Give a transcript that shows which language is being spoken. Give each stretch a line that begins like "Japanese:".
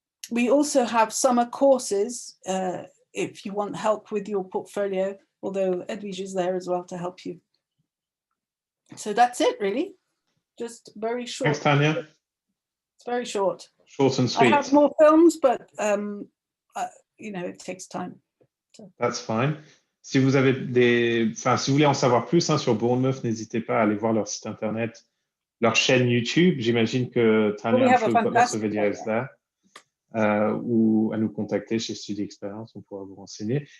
English: We also have summer courses if you want help with your portfolio, although Edwige is there as well to help you. So that's it, really. Just very short. Thanks, Tanya. It's very short. Short and sweet. I have more films, but you know, it takes time. So. That's fine.
French: Si vous avez si vous voulez en savoir plus sur Bournemouth, n'hésitez pas à aller voir leur site internet, leur chaîne YouTube. J'imagine que
English: Tanya, I'm sure you've got lots of videos there.
French: Ou à nous contacter chez Study Experience, on pourra vous renseigner.